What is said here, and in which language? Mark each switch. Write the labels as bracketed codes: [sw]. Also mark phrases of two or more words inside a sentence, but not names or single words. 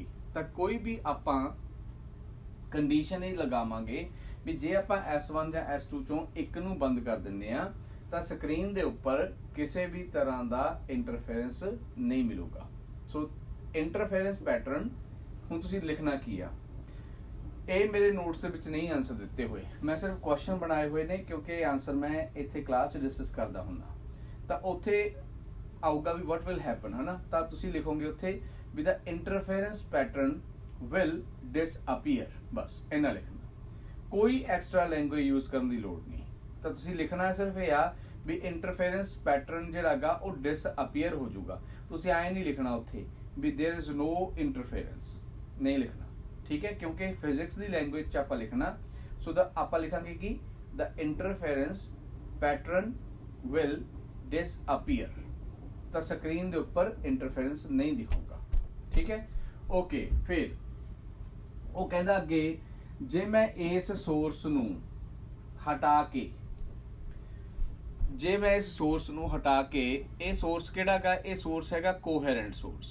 [pa] ਤਾਂ ਕੋਈ ਵੀ ਆਪਾਂ ਕੰਡੀਸ਼ਨ ਹੀ ਲਗਾਵਾਂਗੇ ਵੀ ਜੇ ਆਪਾਂ S1 ਜਾਂ S2 ਚੋਂ ਇੱਕ ਨੂੰ ਬੰਦ ਕਰ ਦਿੰਦੇ ਆ ਤਾਂ ਸਕਰੀਨ ਦੇ ਉੱਪਰ ਕਿਸੇ ਵੀ ਤਰ੍ਹਾਂ ਦਾ ਇੰਟਰਫੇਰੈਂਸ ਨਹੀਂ ਮਿਲੂਗਾ। [en] so interference pattern [pa] ਹੁਣ ਤੁਸੀਂ ਲਿਖਣਾ ਕੀ ਆ, ਇਹ ਮੇਰੇ ਨੋਟਸ ਦੇ ਵਿੱਚ ਨਹੀਂ ਆਨਸਰ ਦਿੱਤੇ ਹੋਏ, ਮੈਂ ਸਿਰਫ ਕੁਐਸਚਨ ਬਣਾਏ ਹੋਏ ਨੇ, ਕਿਉਂਕਿ ਆਨਸਰ ਮੈਂ ਇੱਥੇ ਕਲਾਸ 'ਚ ਡਿਸਕਸ ਕਰਦਾ ਹੁੰਦਾ। ਤਾਂ ਉੱਥੇ ਆਊਗਾ ਵੀ [en] what will happen, [pa] ਹਨਾ। ਤਾਂ ਤੁਸੀਂ ਲਿਖੋਗੇ ਉੱਥੇ ਵੀ [en] the interference pattern will disappear, [pa] ਬਸ ਇੰਨਾ ਲਿਖਣਾ, ਕੋਈ [en] extra language use [pa] ਕਰਨ ਦੀ ਲੋੜ ਨਹੀਂ। ਤਾਂ ਤੁਸੀਂ ਲਿਖਣਾ ਸਿਰਫ ਇਹ ਆ ਵੀ [en] interference pattern [pa] ਜਿਹੜਾ ਹੈਗਾ ਉਹ ਡਿਸਅਪੀਅਰ ਹੋ ਜਾਊਗਾ। ਤੁਸੀਂ ਐਂ ਨਹੀਂ ਲਿਖਣਾ ਉੱਥੇ ਵੀ [en] there is no interference, [pa] ਨਹੀਂ ਲਿਖਣਾ, ਠੀਕ ਹੈ, ਕਿਉਂਕਿ ਫਿਜ਼ਿਕਸ ਦੀ ਲੈਂਗੁਏਜ 'ਚ ਆਪਾਂ ਲਿਖਣਾ। [en] ਸੋ [pa] ਆਪਾਂ ਲਿਖਾਂਗੇ ਕਿ [en] the interference pattern will disappear, [pa] ਤਾਂ ਸਕਰੀਨ ਦੇ ਉੱਪਰ ਇੰਟਰਫੇਰੈਂਸ ਨਹੀਂ ਦਿਖੂਗਾ, ਠੀਕ ਹੈ। ਓਕੇ, ਫਿਰ ਉਹ ਕਹਿੰਦਾ ਅੱਗੇ ਜੇ ਮੈਂ ਇਸ ਸੋਰਸ ਨੂੰ ਹਟਾ ਕੇ, ਇਹ ਸੋਰਸ ਕਿਹੜਾ ਹੈਗਾ, ਇਹ ਸੋਰਸ ਹੈਗਾ [en] coherent source.